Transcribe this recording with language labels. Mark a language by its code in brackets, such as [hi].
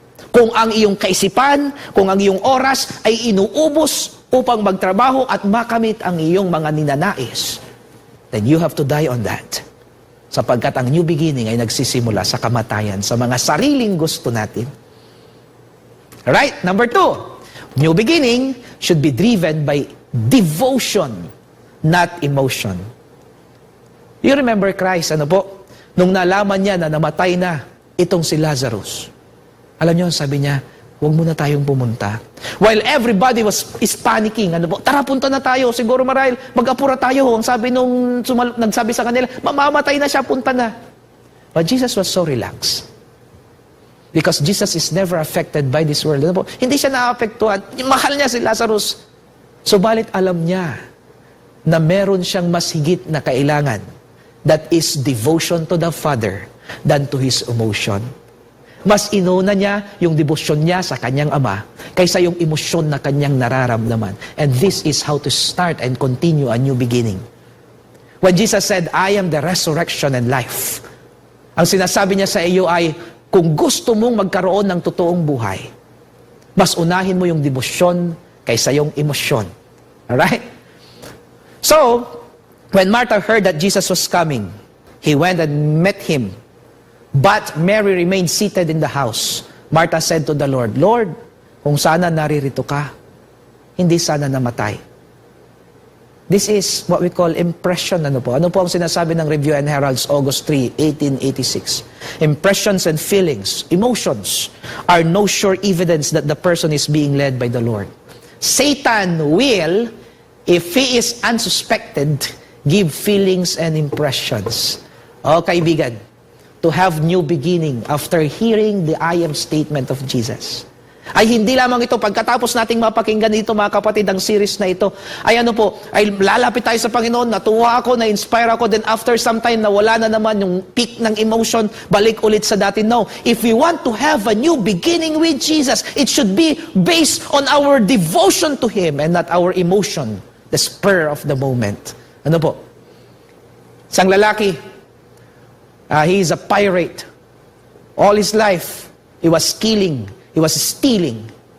[tl] Kung ang iyong kaisipan, kung ang iyong oras ay inuubos upang magtrabaho at makamit ang iyong mga ninanais, [en] then you have to die on that. [tl] Sapagkat ang new beginning ay nagsisimula sa kamatayan, sa mga sariling gusto natin. [en] Right? Number 2, new beginning should be driven by devotion, not emotion. You remember Christ, [tl] nung nalaman niya na namatay na itong si Lazarus. Alam niyo, sabi niya, huwag muna tayong pumunta. [en] While everybody is panicking, [tl] tara punta na tayo, siguro marahil mag-apura tayo. Ang sabi nung nagsabi sa kanila, mamamatay na siya, punta na. [en] But Jesus was so relaxed. Because Jesus is never affected by this world. [tl] Hindi siya naapektuhan. Mahal niya si Lazarus. Subalit alam niya na meron siyang mas higit na kailangan. [en] That is devotion to the Father than to his emotion. [tl] Mas inuna niya yung debosyon niya sa kanyang Ama kaysa yung emosyon na kanyang nararamdaman. [en] And this is how to start and continue a new beginning. When Jesus said, I am the resurrection and life, [tl] ang sinasabi niya sa iyo ay, kung gusto mong magkaroon ng totoong buhay, mas unahin mo yung debosyon kaysa yung emosyon. [en] Alright? So, when Martha heard that Jesus was coming, he went and met him. But Mary remained seated in the house. Martha said to the Lord, Lord, [tl] kung sana naririto ka, hindi sana namatay. [en] This is what we call impression. [tl] Ano po ang sinasabi ng [en] Review and Herald's August 3, 1886? Impressions and feelings, emotions, are no sure evidence that the person is being led by the Lord. Satan will, if he is unsuspected, give feelings and impressions. [tl] O kaibigan, [en] to have new beginning after hearing the I am statement of Jesus. [tl] ay hindi lamang ito, pagkatapos nating mapakinggan ito mga kapatid, ang series na ito, ay ay lalapit tayo sa Panginoon, natuwa ako, na-inspire ako, [en] then after some time, [tl] nawala na naman yung peak ng emotion, balik ulit sa dati. [en] No, if we want to have a new beginning with Jesus, it should be based on our devotion to Him and not our emotion, the spur of the moment. [tl] Ano po? Isang lalaki, [en] he is a pirate. All his life, he was killing, he was stealing.